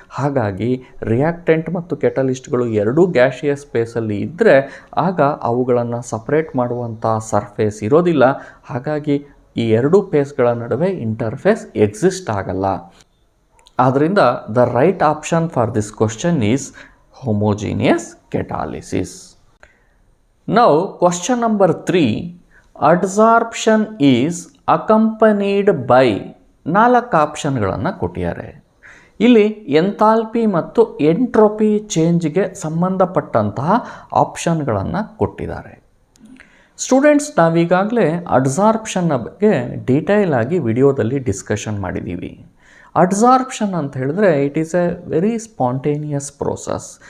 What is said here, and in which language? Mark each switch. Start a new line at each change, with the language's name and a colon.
Kannada: ಹಾಗಾಗಿ ರಿಯಾಕ್ಟೆಂಟ್ ಮತ್ತು ಕೆಟಲಿಸ್ಟ್ಗಳು ಎರಡೂ ಗ್ಯಾಷಿಯಸ್ ಸ್ಪೇಸಲ್ಲಿ ಇದ್ದರೆ ಆಗ ಅವುಗಳನ್ನು ಸಪ್ರೇಟ್ ಮಾಡುವಂಥ ಸರ್ಫೇಸ್ ಇರೋದಿಲ್ಲ. ಹಾಗಾಗಿ ಈ 2 ಫೇಸ್ಗಳ ನಡುವೆ ಇಂಟರ್ಫೇಸ್ ಎಕ್ಸಿಸ್ಟ್ ಆಗಲ್ಲ. ಆದ್ದರಿಂದ
English: The right option for this question is homogeneous catalysis. Now question number 3, adsorption is accompanied by
Kannada: 4 ಆಪ್ಷನ್ಗಳನ್ನು ಕೊಟ್ಟಿದ್ದಾರೆ. ಇಲ್ಲಿ ಎಂಥಾಲ್ಪಿ ಮತ್ತು ಎಂಟ್ರೋಪಿ ಚೇಂಜ್ಗೆ ಸಂಬಂಧಪಟ್ಟಂತಹ ಆಪ್ಷನ್ಗಳನ್ನು ಕೊಟ್ಟಿದ್ದಾರೆ. ಸ್ಟೂಡೆಂಟ್ಸ್, ನಾವೀಗಾಗಲೇ ಅಡ್ಸಾರ್ಪ್ಷನ್ನ ಬಗ್ಗೆ ಡೀಟೇಲ್ ಆಗಿ ವಿಡಿಯೋದಲ್ಲಿ ಡಿಸ್ಕಷನ್ ಮಾಡಿದ್ದೀವಿ.
English: adsorption
Kannada: ಅಂತ ಹೇಳಿದ್ರೆ
English: It is a very spontaneous process.